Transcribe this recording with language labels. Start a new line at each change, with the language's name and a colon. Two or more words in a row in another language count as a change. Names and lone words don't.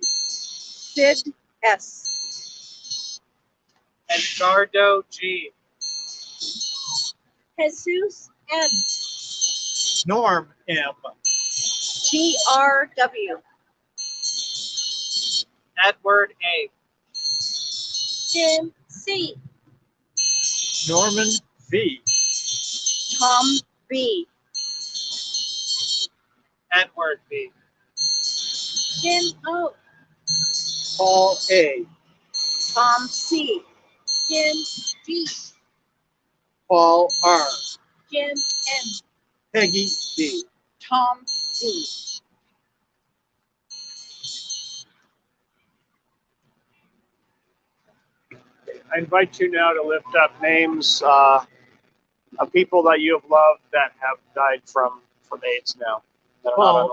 English: Sid S. Edgardo G. Jesus M. Norm M. TRW. Edward A. Jim C. Norman V. Tom B. Edward B. Jim O. Paul A. Tom C. Jim G. Paul R. Jim M. Peggy B. Tom D. I invite you now to lift up names of people that you have loved that have died from AIDS now. That are not on